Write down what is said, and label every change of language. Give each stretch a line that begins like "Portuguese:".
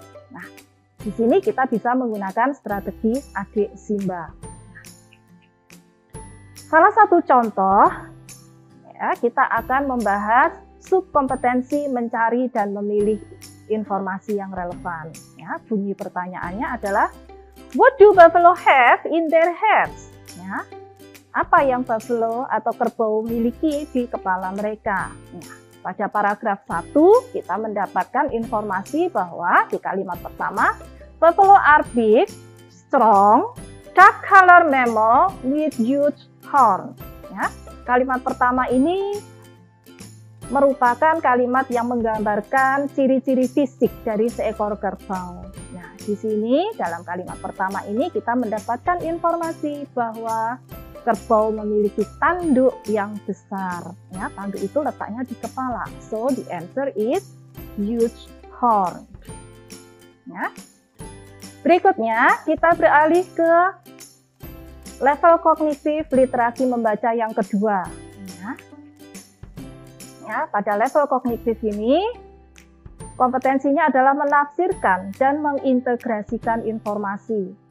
Indonesian: Nah, di sini kita bisa menggunakan strategi adik Simba. Salah satu contoh, ya, kita akan membahas subkompetensi mencari dan memilih informasi yang relevan. Ya, bunyi pertanyaannya adalah,
English: what do buffalo have in their heads?
Indonesian: Ya, apa yang buffalo atau kerbau miliki di kepala mereka? Nah, pada paragraf 1 kita mendapatkan informasi bahwa di kalimat pertama,
English: buffalo are big, strong, dark color mammal with huge horn.
Indonesian: Ya, kalimat pertama ini merupakan kalimat yang menggambarkan ciri-ciri fisik dari seekor kerbau. Nah, di sini dalam kalimat pertama ini kita mendapatkan informasi bahwa kerbau memiliki tanduk yang besar. Ya, tanduk itu letaknya di kepala.
English: So, the answer is huge horn.
Indonesian: Ya. Berikutnya, kita beralih ke level kognitif literasi membaca yang kedua. Ya, pada level kognitif ini, kompetensinya adalah menafsirkan dan mengintegrasikan informasi.